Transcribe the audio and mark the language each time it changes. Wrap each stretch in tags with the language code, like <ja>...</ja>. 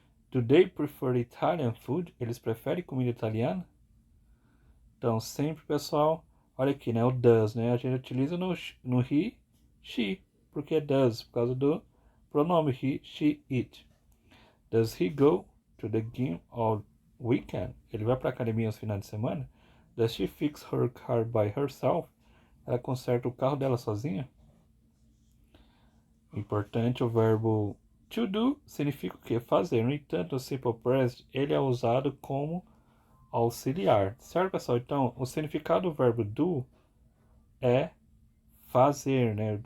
<en>Do they prefer Italian food?</en> <pt>Eles preferem comida italiana? Então, sempre, pessoal, olha aqui, né? O does, né? A gente utiliza no he, she, porque é does, por causa do pronome he, she, it.</pt> <en>Does he go to the gym on weekend?</en> <pt>Ele vai para a academia aos finais de semana?</pt> <en>Does she fix her car by herself?</en> <pt>Ela conserta o carro dela sozinha? Importante, o verbo to do significa o quê? Fazer. No entanto, o simple present ele é usado como auxiliar. Certo, pessoal? Então, o significado do verbo do é fazer, né?</pt>